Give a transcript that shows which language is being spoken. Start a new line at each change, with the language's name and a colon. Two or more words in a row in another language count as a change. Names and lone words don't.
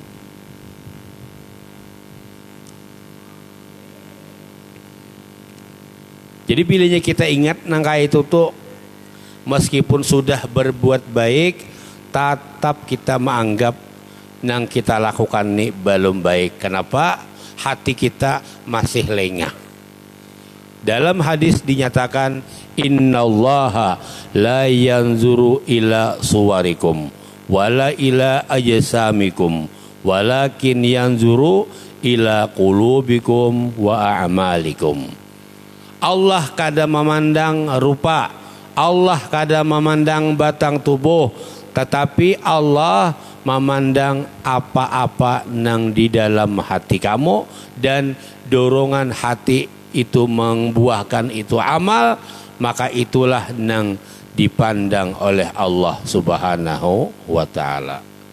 Banjar: Jadi pilihnya kita ingat nangka itu tuh meskipun sudah berbuat baik, tetap kita menganggap nang kita lakukan ini belum baik. Kenapa? Hati kita masih lengah. Dalam hadis dinyatakan,
Arabic: إن الله لا ينظر إلى صوركم ولا إلى أجسامكم ولكن ينظر إلى قلوبكم وأعمالكم.
Banjar: Allah kada memandang rupa, Allah kada memandang batang tubuh, tetapi Allah memandang apa-apa nang di dalam hati kamu, dan dorongan hati itu membuahkan itu amal, maka itulah nang dipandang oleh Allah
Arabic: سبحانه وتعالى.